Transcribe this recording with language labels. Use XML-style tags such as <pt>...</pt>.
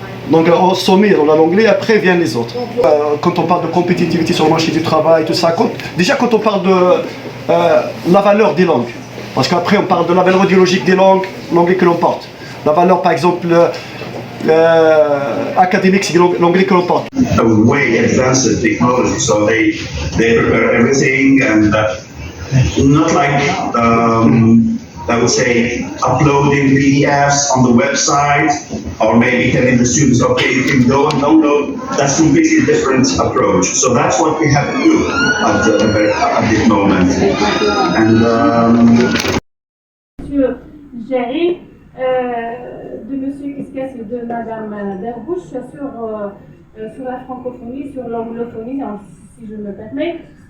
<fr>Donc au sommet, on a l'anglais, après viennent les autres. Quand on parle de compétitivité sur le marché du travail, tout ça, déjà quand on parle de la valeur des langues, parce qu'après on parle de la valeur idéologique des langues, l'anglais que l'on porte. La valeur par exemple académique, c'est l'anglais que l'on porte.</fr> <en>A way advanced technology, so they prepare everything and not like I would say uploading PDFs on the website or maybe telling the students, okay, you can go and download. That's a completely different approach. So that's what we have to do at this moment. And</en> <fr>Monsieur Géry, de Monsieur Kiskas et de Madame Derbouche sur la francophonie, sur l'anglophonie, si je me permets.</fr>